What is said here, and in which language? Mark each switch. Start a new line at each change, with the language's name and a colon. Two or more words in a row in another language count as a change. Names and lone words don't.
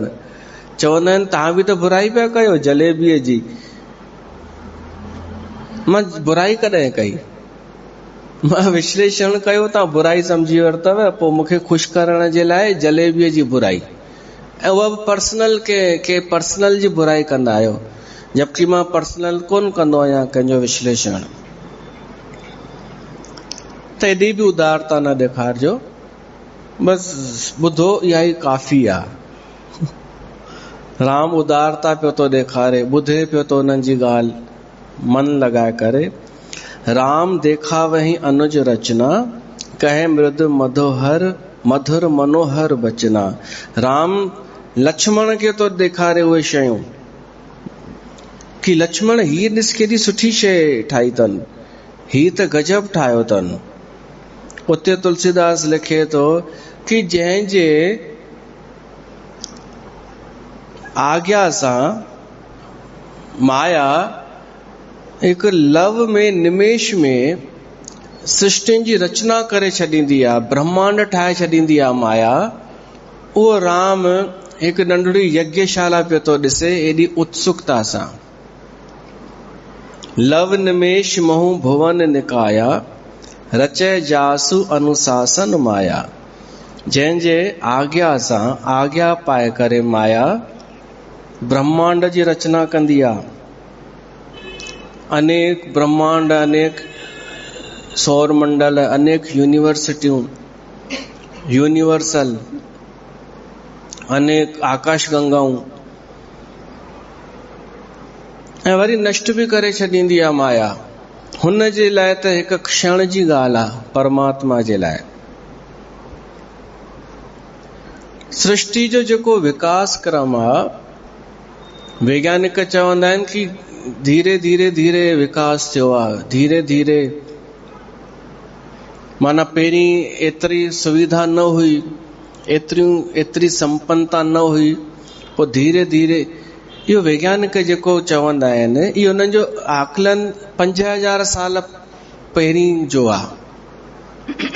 Sindhi: चवंदा आहिनि तव्हां बि त बुराई पिया कयो जलेबीअ जी। मां बुराई कॾहिं कई? मां विश्लेषण कयो, तव्हां बुराई सम्झी वरितव, पोइ मूंखे ख़ुशि करण जे लाइ जलेबीअ जी बुराई, ऐं उहा बि पर्सनल के पर्सनल जी बुराई कंदा आहियो, जबकि मां पर्सनल कोन कंदो आहियां कंहिंजो विश्लेषण। त एॾी बि उदारता न ॾेखारिजो, बसि ॿुधो इहा ई काफ़ी आहे। राम उदारता पियो थो ॾेखारे, ॿुधे पियो थो उन्हनि जी ॻाल्हि मन लॻाए करे।
Awadhi: राम देखा वही अनुज रचना, कहे मृद मधोहर मधुर मनोहर बचना।
Sindhi: राम लक्ष्मण खे तो ॾेखारे उहे शयूं कि लक्ष्मण हीअ ॾिस केॾी सुठी शइ ठाही अथनि, हीअ त गजब ठाहियो अथनि। उते तुलसीदास लिखे थो कि जंहिंजे आज्ञा सां माया हिकु लव में निमेश में सृष्टियुनि जी रचना करे छॾींदी आहे, ब्रह्मांड ठाहे छॾींदी आहे माया, उहो राम हिकु नंढड़ी यज्ञशाला पियो थो ॾिसे एॾी उत्सुकता सां।
Awadhi: लव निमेश महु भुवन निकाया, रचय जासु अनुशासन माया।
Sindhi: जंहिंजे आज्ञा सां आज्ञा पाए करे माया ब्रह्मांड जी रचना कंदी आहे। अनेक ब्रह्मांड, अनेक सौर मंडल, अनेक यूनिवर्सिटियूं, यूनिवर्सल, अनेक आकाश गंगाऊं, ऐं वरी नष्ट बि करे छॾींदी आहे माया। हुन जे लाइ त हिकु क्षण जी ॻाल्हि आहे, परमात्मा जे लाइ सृष्टि जो जेको विकास क्रम आहे, वैज्ञानिक चवंदा आहिनि कि धीरे धीरे धीरे विकास थियो आहे, धीरे धीरे। माना पहिरीं एतिरी सुविधा न हुई, एतिरी संपन्नता न हुई, पोइ धीरे धीरे इहो वैज्ञानिक जेको चवंदा आहिनि, इहो उन्हनि जो आकलन 5000 साल पहिरीं जो आहे।